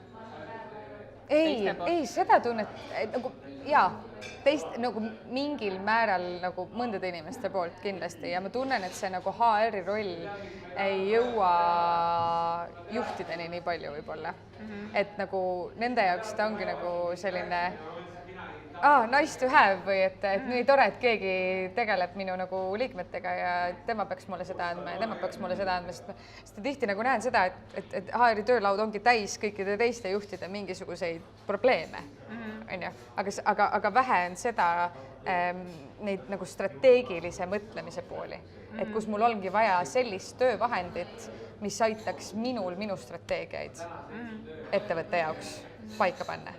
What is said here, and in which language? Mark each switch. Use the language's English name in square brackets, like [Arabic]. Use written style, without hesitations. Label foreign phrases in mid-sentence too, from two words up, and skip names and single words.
[Estonian] Ei, seda tunnet, nagu jaa, nagu mingil määral nagu mõndade inimeste poolt kindlasti ja ma tunnen, et see nagu HR-i roll ei jõua juhtideni nii palju võib-olla. Et nagu nende jaoks ta ongi nagu selline [English] nice to have [Estonian] või et nii tore, et keegi tegeleb minu nagu liikmetega ja tema peaks mulle seda andma ja tema peaks mulle seda andma, sest tihti nagu näen seda, et HR-i töölaud ongi täis kõikide teiste juhtide mingisuguseid probleeme, aga vähe on seda neid nagu strateegilise mõtlemise pooli, et kus mul ongi vaja sellist töövahendit, mis aitaks minu strateegiaid ettevõtte jaoks paika panna.